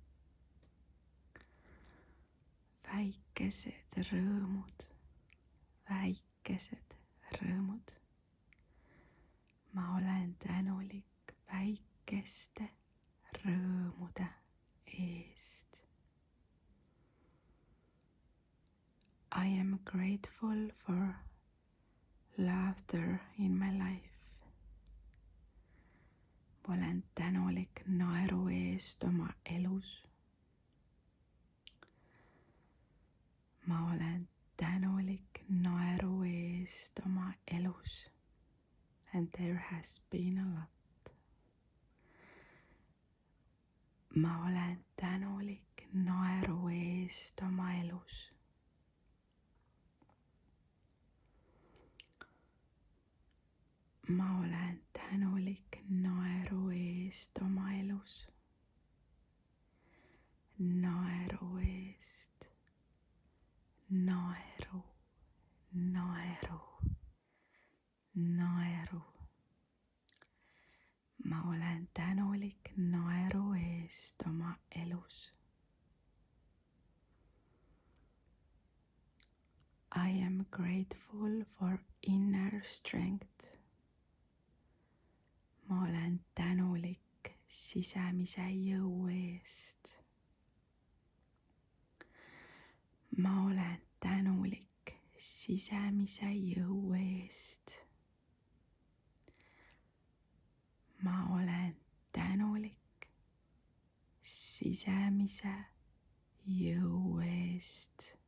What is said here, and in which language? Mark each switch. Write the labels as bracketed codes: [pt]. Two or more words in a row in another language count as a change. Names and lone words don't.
[et] Väikesed rõõmud, väikesed rõõmud. Ma olen tänulik väikeste rõõmude eest. [en] I am grateful for laughter in my life. [et] Ma olen tänulik naeru eest oma elus. Ma olen tänulik naeru eest oma elus. [en] And there has been a lot. [et] Ma olen tänulik naeru eest oma elus. Ma olen tänulik naeru eest oma elus. Naeru eest. Naeru, naeru, naeru. Ma olen tänulik naeru eest oma elus. [en] I am grateful for inner strength. [et] Ma olen tänulik sisemise jõu eest. Ma olen tänulik sisemise jõu eest. Ma olen tänulik sisemise jõu eest.